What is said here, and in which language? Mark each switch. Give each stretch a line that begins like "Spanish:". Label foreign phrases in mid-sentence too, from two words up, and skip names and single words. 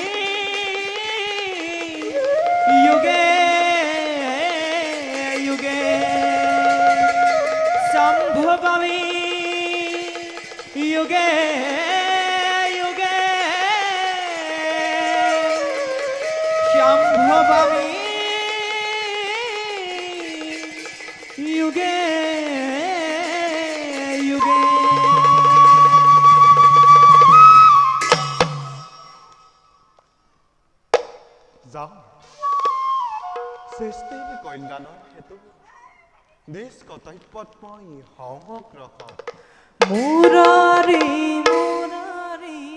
Sanskrit: युगे युगे सम्भवामि युगे युगे सम्भवामि युगे युगे
Assamese: যাওঁ সৃষ্টিৰ কল্যাণৰ হেতু নিজ কৰ্তব্যত মই সংগ্ৰহ मुरारी मुरारी